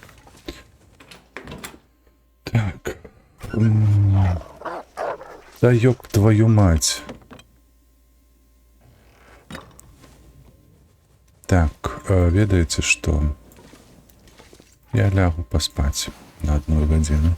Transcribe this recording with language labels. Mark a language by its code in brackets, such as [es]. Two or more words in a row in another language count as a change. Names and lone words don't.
[ru] Так. Да ёб твою мать. [be] Так, ведаеце што? Я лягу паспаць на 1 гадзіну.